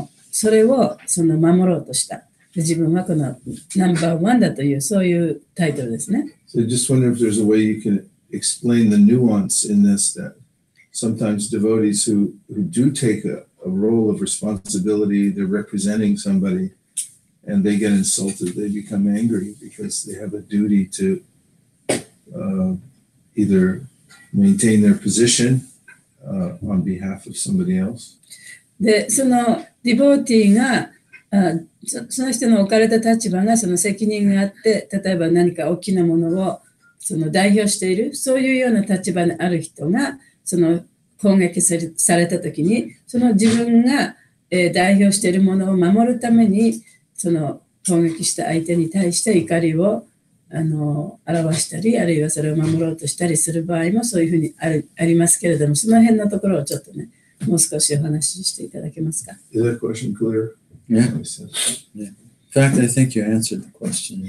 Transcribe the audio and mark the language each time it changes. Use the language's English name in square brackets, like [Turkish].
[Japanese] それを守ろうとした。自分はこのナンバーワンだというそういうタイトルですね。 [English] So I just wonder if there's a way you can explain the nuance in this that sometimes devotees who do take a role of responsibility, they're representing somebody, and they get insulted, they become angry because they have a duty to either maintain their position on behalf of somebody else. [Japanese] で、そのディボーティーがその人の置かれた立場がその責任があって、例えば何か大きなものを代表している、そういうような立場にある人が攻撃されたときに、自分が代表しているものを守るために、攻撃した相手に対して怒りを表したり、あるいはそれを守ろうとしたりする場合もそういうふうにありますけれども、その辺のところをちょっとね、もう少しお話ししていただけますか。 [English] Is that question clear? Yeah. Yeah. In fact, I think you answered the question.